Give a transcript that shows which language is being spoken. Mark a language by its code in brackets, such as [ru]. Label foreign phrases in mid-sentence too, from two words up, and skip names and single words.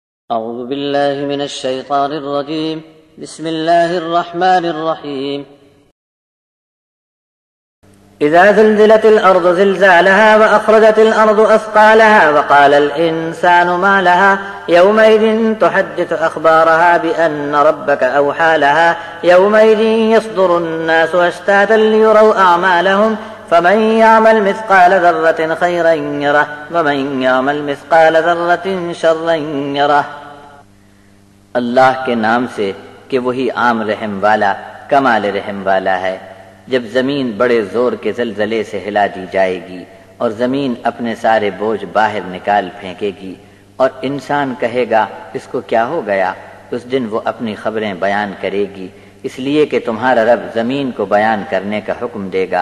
[ar] أعوذ بالله من الشيطان الرجيم بسم الله الرحمن الرحيم إذا زلزلت الأرض زلزالها وأخرجت الأرض أثقالها وقال الإنسان ما لها يومئذ تحدث أخبارها بأن ربك أوحى لها يومئذ يصدر الناس أشتاتا ليروا أعمالهم فمن يعمل مثقال ذرة خيرا يره ومن يعمل مثقال ذرة شرا يره. [ur] اللہ کے نام سے کہ وہی عام رحم والا کمال رحم والا ہے. جب زمین بڑے زور کے زلزلے سے ہلا دی جائے گی اور زمین اپنے سارے بوجھ باہر نکال پھینکے گی اور انسان کہے گا اس کو کیا ہو گیا، اس دن وہ اپنی خبریں بیان کرے گی، اس لیے کہ تمہارا رب زمین کو بیان کرنے کا حکم دے گا.